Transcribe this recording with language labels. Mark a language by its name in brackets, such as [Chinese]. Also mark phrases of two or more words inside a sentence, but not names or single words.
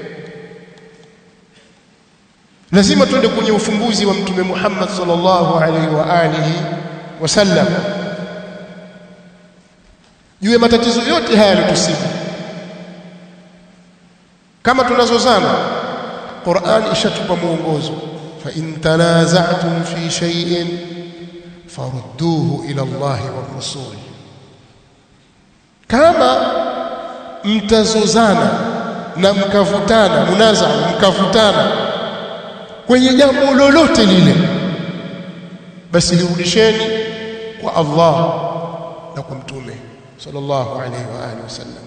[Swahili] Lazima tuende kwenye ufunguzi wa Mtume Muhammad [Arabic] صلى الله عليه وآله وسلم. [Swahili] Jue matatizo yote haya yalotusibu. Kama tunazozana, Qur'an ishatupa mwongozo. [Arabic] فإن تنازعتم في شيء فردوه إلى الله والرسول. [Swahili] Kama mtazozana na mkavutana, mkavutana kwenye jambo lolote lile, basi lirudisheni kwa Allah na kwa Mtume [Arabic] صلى الله عليه وآله وسلم.